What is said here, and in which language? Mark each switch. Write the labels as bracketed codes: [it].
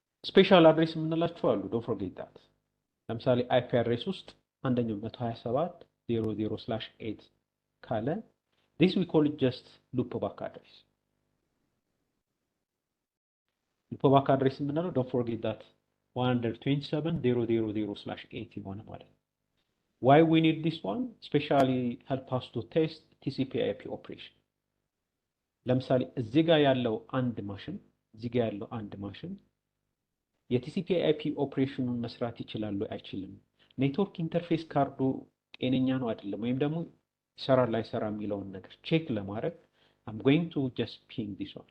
[am] ስፔሻል አድሬስ የምንላቸው አሉ። [en] ዶንት ፎርጌት ዳት። [am] ለምሳሌ አይፒ አድሬስ ውስጥ አንደኛው 127.0.0/8 ካለ [en] this we call it just loopback address. loopback address የምንለው ዶንት ፎርጌት ዳት 127.0.0/8 [am] ይሆናል ማለት ነው። [en] why we need this one? especially help us to test TCP/IP operation. [am] ለምሳሌ እዚህ ጋር ያለው አንድ ማሽን የቲሲፒ/አይፒ ኦፕሬሽኑን መስራት ይችላል ወይ አይችልም? ኔትወርክ ኢንተርፌስ ካርዱ ጤነኛ ነው አይደለም? ወይም ደግሞ ይሰራል አይሰራም የሚለውን ነገር ቼክ ለማድረግ [en] I'm going to just ping this one.